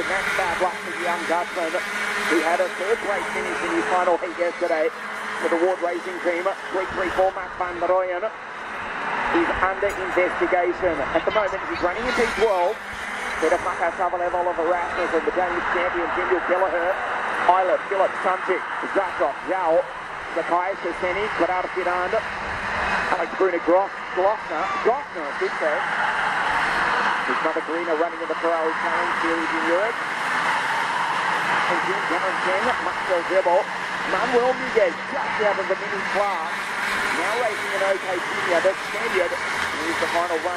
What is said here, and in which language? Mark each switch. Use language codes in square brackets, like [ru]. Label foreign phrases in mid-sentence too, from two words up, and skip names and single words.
[en] That's bad luck for the young Dutchman, who had a third place finish in his final heat yesterday for the Ward Racing team. 3-3-4 Max van Royan is under investigation. At the moment he's running in P12. Peter Maka Savalev, Oliver Rasmussen, the Danish champion, Daniel Kelleher, Eilert, Philip Sumchik, Zatrov, Zhao, Sakai Shaseni, Quadrado Fidan, Alex Bruner, Glossner, I should say. His mother Greener running in the Ferrari Challenge Series in Europe. And Jim Cameron Chen, Marcel Zebel, Manuel Miguez just out of the mini class. Now racing in OK Junior, the Spaniard is the final runner.